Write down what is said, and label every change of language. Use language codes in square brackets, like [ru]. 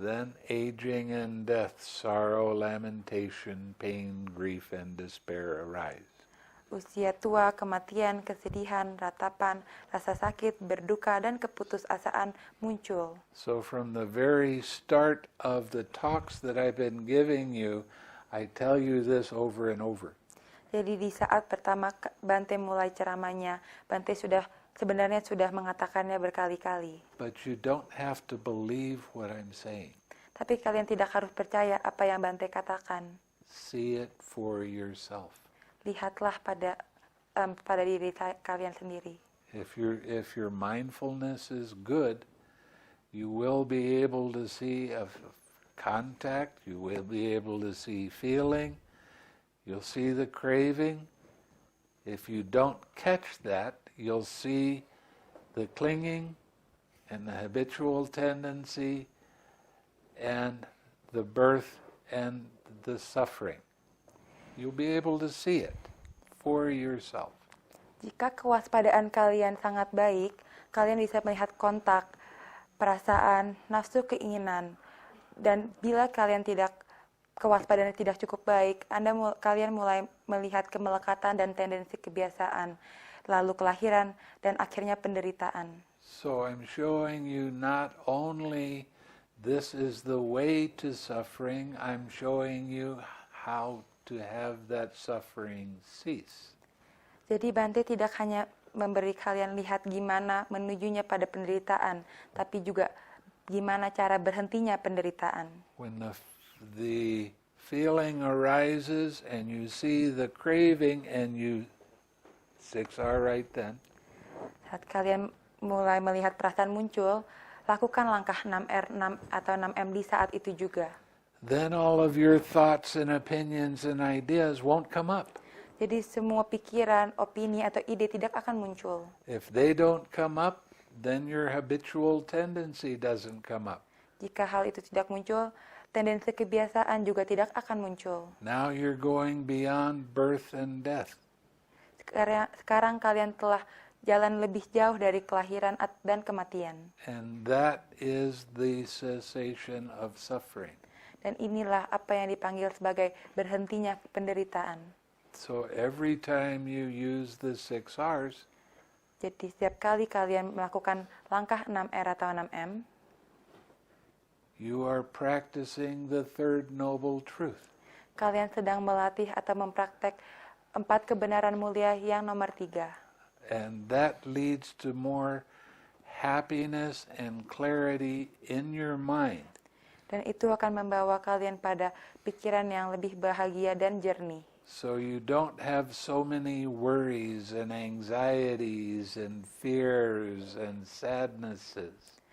[en] Then aging and death, sorrow, lamentation, pain, grief, and despair arise. [id] Usia tua, kematian, kesedihan, ratapan, rasa sakit, berduka, dan keputusasaan muncul. [en] So from the very start of the talks that I've been giving you, I tell you this over and over. [id] Jadi di saat pertama Bante mulai ceramahnya, Bante sebenarnya sudah mengatakannya berkali-kali. [en] But you don't have to believe what I'm saying. [id] Tapi kalian tidak harus percaya apa yang Bante katakan. [en] See it for yourself. [id] Lihatlah pada diri kalian sendiri. [en] If your mindfulness is good, you will be able to see a contact, you will be able to see feeling, you'll see the craving. If you don't catch that, you'll see the clinging and the habitual tendency and the birth and the suffering. You'll be able to see it for yourself. [id] Jika kewaspadaan kalian sangat baik, kalian bisa melihat kontak, perasaan, nafsu keinginan. Dan bila kalian kewaspadaan tidak cukup baik, kalian mulai melihat kemelekatan dan tendensi kebiasaan, lalu kelahiran, dan akhirnya penderitaan. [en] So I'm showing you not only this is the way to suffering, I'm showing you how to have that suffering cease. [id] Jadi Bante tidak hanya memberi kalian lihat gimana menujunya pada penderitaan, tapi juga gimana cara berhentinya penderitaan. [en] When the feeling arises and you see the craving and you 6R right then. [id] Saat kalian mulai melihat perasaan muncul, lakukan langkah 6R 6 atau 6M di saat itu juga. [en] Then all of your thoughts and opinions and ideas won't come up. [id] Jadi semua pikiran, opini atau ide tidak akan muncul. [en] If they don't come up, then your habitual tendency doesn't come up. [id] Jika hal itu tidak muncul, tendensi kebiasaan juga tidak akan muncul. [en] Now you're going beyond birth and death. [id] Sekarang kalian telah jalan lebih jauh dari kelahiran dan kematian. [en] And that is the cessation of suffering. [id] Dan inilah apa yang dipanggil sebagai berhentinya penderitaan. [en] So every time you use the 6Rs, [id] jadi setiap kali kalian melakukan langkah 6R atau 6M, [en] you are practicing the third noble truth. [id] Kalian sedang melatih atau mempraktek 4 kebenaran mulia yang nomor 3. [en] And that leads to more happiness and clarity in your mind. [id] Dan itu akan membawa kalian pada pikiran yang lebih bahagia dan jernih. [en] So you don't have so many worries and anxieties and fears and sadnesses.